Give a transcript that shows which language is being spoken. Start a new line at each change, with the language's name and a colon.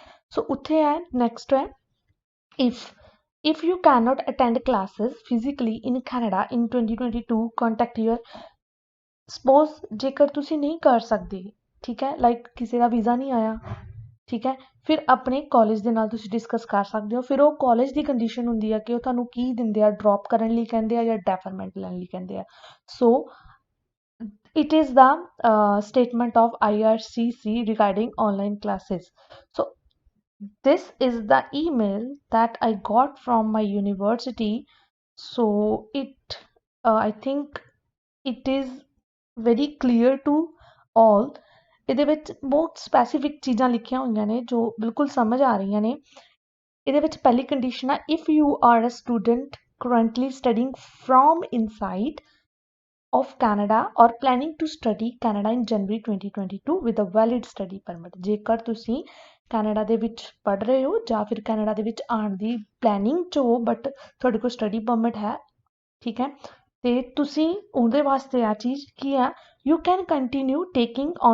Punjabi: ਸੋ ਉੱਥੇ ਹੈ ਨੈਕਸਟ ਹੈ
English: if you cannot attend classes physically in Canada in 2022 contact your suppose
Punjabi: ਜੇਕਰ ਤੁਸੀਂ ਨਹੀਂ ਕਰ ਸਕਦੇ ਠੀਕ ਹੈ ਲਾਈਕ ਕਿਸੇ ਦਾ ਵੀਜ਼ਾ ਨਹੀਂ ਆਇਆ ਠੀਕ ਹੈ ਫਿਰ ਆਪਣੇ ਕਾਲਜ ਦੇ ਨਾਲ ਤੁਸੀਂ ਡਿਸਕਸ ਕਰ ਸਕਦੇ ਹੋ ਫਿਰ ਉਹ ਕਾਲਜ ਦੀ ਕੰਡੀਸ਼ਨ ਹੁੰਦੀ ਆ ਕਿ ਉਹ ਤੁਹਾਨੂੰ ਕੀ ਦਿੰਦੇ ਆ ਡ੍ਰੌਪ ਕਰਨ ਲਈ ਕਹਿੰਦੇ ਆ ਜਾਂ ਡੈਫਰਮੈਂਟ ਲੈਣ ਲਈ ਕਹਿੰਦੇ ਆ ਸੋ
English: it is the statement of IRCC regarding online classes. So this is the email that I got from my university. So it I think it is very clear to all.
Punjabi: ਇਹਦੇ ਵਿੱਚ ਬਹੁਤ ਸਪੈਸੀਫਿਕ ਚੀਜ਼ਾਂ ਲਿਖੀਆਂ ਹੋਈਆਂ ਨੇ ਜੋ ਬਿਲਕੁਲ ਸਮਝ ਆ ਰਹੀਆਂ ਨੇ ਇਹਦੇ ਵਿੱਚ ਪਹਿਲੀ ਕੰਡੀਸ਼ਨ ਆ
English: if you are a student currently studying from inside of Canada or planning to study Canada in January 2022 with a valid study permit
Punjabi: ਜੇਕਰ ਤੁਸੀਂ ਕੈਨੇਡਾ ਦੇ ਵਿੱਚ ਪੜ੍ਹ ਰਹੇ ਹੋ ਜਾਂ ਫਿਰ ਕੈਨੇਡਾ ਦੇ ਵਿੱਚ ਆਉਣ ਦੀ ਪਲੈਨਿੰਗ 'ਚ ਹੋ ਬਟ ਤੁਹਾਡੇ ਕੋਲ ਸਟੱਡੀ ਪਰਮਿਟ ਹੈ ਠੀਕ ਹੈ ਤੇ ਤੁਸੀਂ ਉਹਦੇ ਵਾਸਤੇ ਆ ਚੀਜ਼ ਕੀ ਆ
English: you can continue taking